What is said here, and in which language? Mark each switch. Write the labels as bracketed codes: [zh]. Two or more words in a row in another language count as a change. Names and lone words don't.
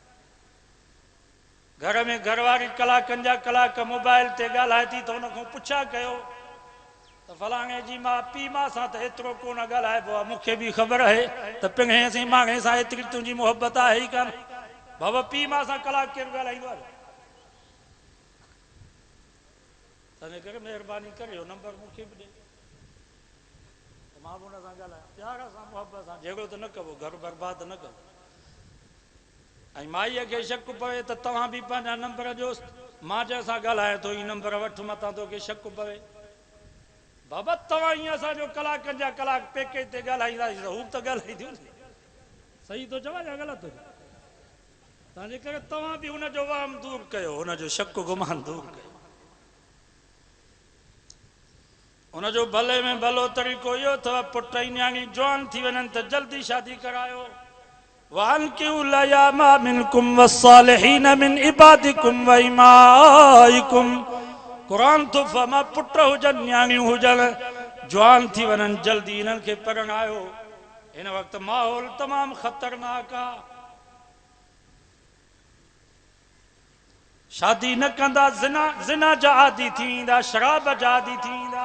[sd] घर में घरवारी कलाकनि जा कलाक मोबाइल ते ॻाल्हाए थी त हुनखां पुछा कयो त फलाणे जी मां पीउ मां सां त एतिरो कोन ॻाल्हाइबो आहे, मूंखे बि ख़बर आहे त पिंगे सी मांगे सां एतिरी तुंहिंजी मोहबत आहे ई कान। बाबा पीउ मां सां कलाक केरु ॻाल्हाईंदो आहे? तंहिंजे करे महिरबानी करे इहो नंबर मूंखे बि ॾे, मां बि हुन सां ॻाल्हायां, प्यार सां मोहबत सां, झगड़ो त न कबो, घर बर्बाद न कबो। ऐं माईअ खे शक पवे त तव्हां बि पंहिंजा नंबर ॾियोसि, मां जंहिंसां ॻाल्हायां थो ही नंबर वठि मतां तोखे शक पवे। बाबा तव्हां ईअं असांजो कलाकनि जा कलाक पैकेज ते ॻाल्हाईंदासीं त हू त ॻाल्हाईंदियूं न। सही थो चवां या ग़लति थो चवां? तंहिंजे करे तव्हां बि हुनजो वहम दूर कयो, हुनजो शक गुमान दूर कयो। हुनजो भले में भलो तरीक़ो इहो अथव, पुट ऐं न्याणी जवान थी वञनि त जल्दी शादी करायो। [ar] وأنكحوا الأيامى منكم والصالحين من عبادكم وإمائكم. [sd] क़ुरान तो फरमाए पुट हुजनि न्याणियूं हुजनि, जवान थी वञनि जल्दी इन्हनि खे परणायो। हिन वक़्तु माहौल तमामु ख़तरनाक आहे, शादी न कंदा ज़िना जा आदी थी वेंदा, शराब जा आदी थी वेंदा।